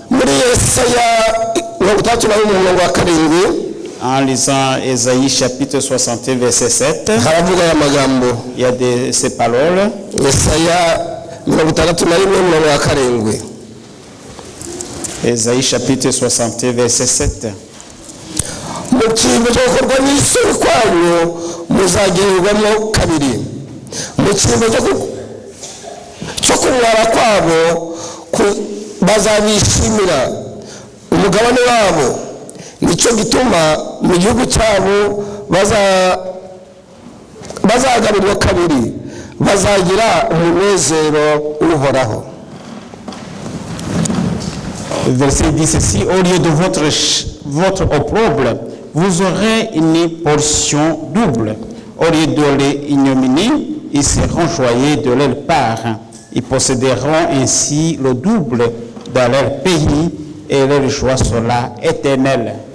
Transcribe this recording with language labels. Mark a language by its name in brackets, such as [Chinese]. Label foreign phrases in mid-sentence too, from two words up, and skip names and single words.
[French] En lisant Ésaïe chapitre 61 verset 7, il y a ces paroles. Ésaïe chapitre 61 verset 7. [Kinyarwanda] Mu kintu cyo gukorwa n'isuri kwanyu muzagererwamo kabiri, mu kintu cyo kumwara kwabo bazabishimira umugabane wabo, nicyo gituma mu gihugu cyabo bazagarurirwa kabiri, bazagira umunezero uhoraho. [French] Verset 10 ceci, au lieu de votre opprobre, vous aurez une portion double. Au lieu de l'ignominie, ils seront joyeux de leur part. Ils posséderont ainsi le double dans leur pays et leur joie sera éternelle.